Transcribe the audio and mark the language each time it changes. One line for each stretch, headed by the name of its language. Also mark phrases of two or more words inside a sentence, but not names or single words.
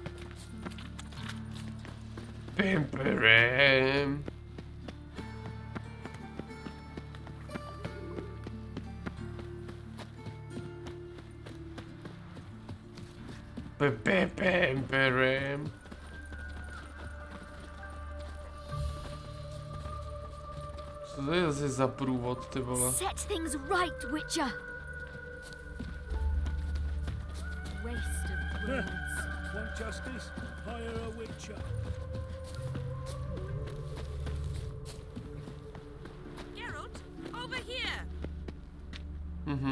Czech: Pam param. Pam param. Co to je za průvod, ty vole?
English: Set things right, Witcher. Waste of words. Want justice? Hire a Witcher. Geralt, over here. Mm-hmm.